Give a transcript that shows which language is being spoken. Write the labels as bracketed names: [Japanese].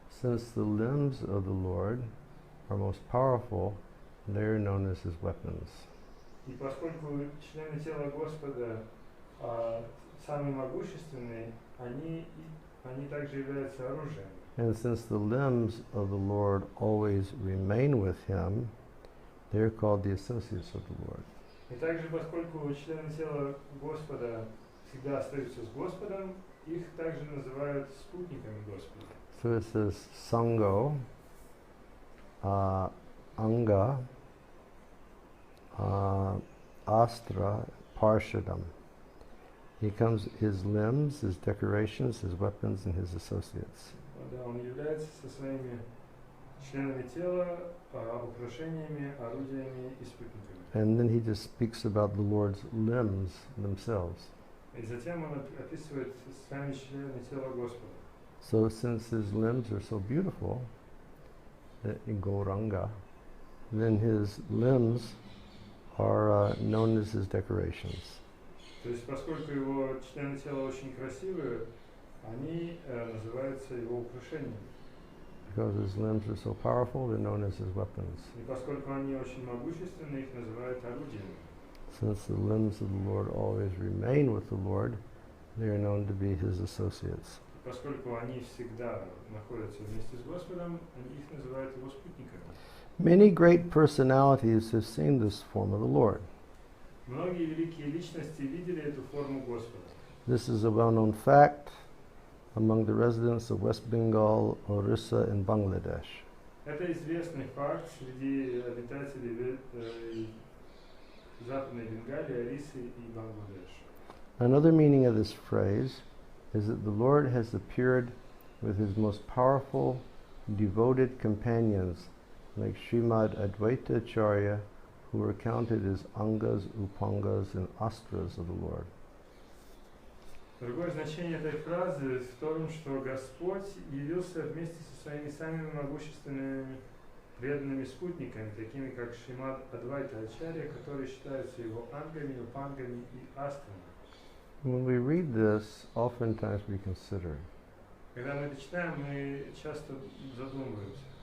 [English] Since the limbs of the Lord are most powerful, they are known as his weapons. [Russian] И поскольку члены тела Господа самые могущественные, они также являются оружием. [English] And since the limbs of the Lord always remain with him, they are called the associates of the Lord. [Russian] И также, поскольку члены тела Господа всегда остаются с Господом, их также называют спутниками Господа. [English] So it says Sango, Anga, Astra, Parshadam. He comes his limbs, his decorations, his weapons, and his associates. [Russian] Да, он является со своими членами тела, украшениями, орудиями и спутниками. [English] And then he just speaks about the Lord's limbs themselves. [Russian] И затем он описывает сами члены тела Господа. [English] So since his limbs are so beautiful, in Gauranga, then his limbs are known as his decorations. [Russian] То есть, поскольку его члены тела очень красивые, они называются его украшениями. [English] Because his limbs are so powerful, they're known as his weapons. [Russian] И поскольку они очень могущественны, их называют орудиями. [English] Since the limbs of the Lord always remain with the Lord, they are known to be his associates. [Russian] Поскольку они всегда находятся вместе с Господом, они их называют его спутниками. [English] Many great personalities have seen this form of the Lord. [Russian] Многие великие личности видели эту форму Господа. [English] This is a well-known fact among the residents of West Bengal, Orissa, and Bangladesh. [Russian] Это известный факт среди обитателей Западной Бенгалии, Орисы и Бангладеш. [English] Another meaning of this phrase is that the Lord has appeared with his most powerful, devoted companions like Srimad Advaita Acharya, who are counted as Angas, Upangas, and Astras of the Lord. [Russian] Другое значение этой фразы в том, что Господь явился вместе со своими самыми могущественными преданными спутниками, такими как Шримад Адвайта Ачарья, которые считаются его ангами, упангами и астрами. [English] When we read this, oftentimes we consider, [Russian] Когда мы это читаем, мы часто задумываемся.